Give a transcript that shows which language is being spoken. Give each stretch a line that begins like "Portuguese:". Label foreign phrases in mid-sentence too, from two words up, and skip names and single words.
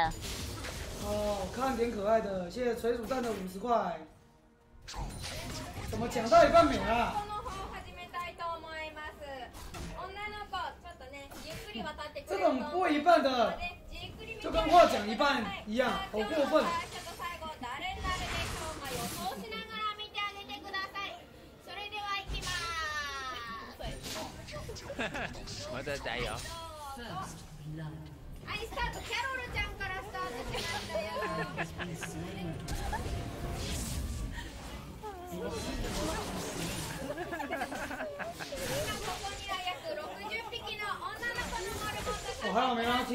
Chinese: 哦，看点可爱的，谢谢水煮蛋的50块。怎么讲到一半没了？这种播一半的，就跟话讲一半一样，好过分。
Japanese: まだだよ。はい、スタート。キャロルちゃんからスタートしましたよ。今ここには約60匹の女の子のモルモットさんがいます。